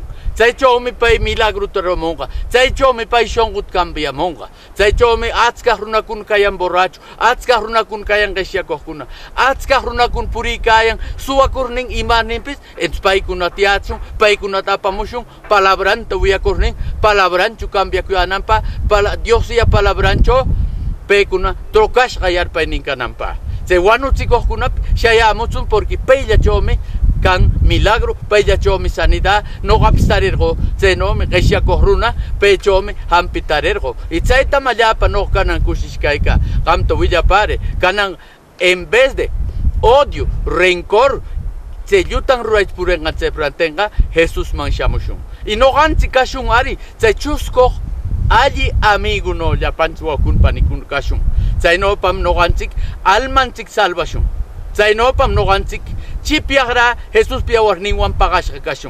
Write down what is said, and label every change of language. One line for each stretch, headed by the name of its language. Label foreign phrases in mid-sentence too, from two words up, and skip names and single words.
Quechua: Chaychawmi pay milagruta rumunqa, chaychawmi pay shunquta cambiamunqa, chaychawmi achkaq runakuna kayan borracho, achkaq runakuna kayan qishyakukuna, achkaq runakuna puriykayan suwakurnin imaninpis, entonces paykunata yachun, paykunata apamushun, palabranta wiyakurnin, palabranchu cambiakuyananpa, Dios ya palabrancho paykuna trokashqa yarpayninkananpaq. Chay wanuchikuqkunapi shayamuchun porque paylachawmi kan milagro, paylachawmi sanidad, noqapis tarirqu chaynomi qishyakuk runa paychawmi hampi tarirqu. Y chaytam allapa noqa kanan kushishkayka qamta willapari kanan
Spanish: en vez de odio, rencor
Quechua: chay llutan ruraypurinqa chay rantinqa Jesusman shamushun. Y noqanchik kashun ari chay chuskuq alli amigo no llapanchik wawqikuna panikuna kashun. Chaynopam noqanchik almanchik salvashun. Chaynopam noqanchik chipyaqra Jesús piyawarninwan paqashqa kashun.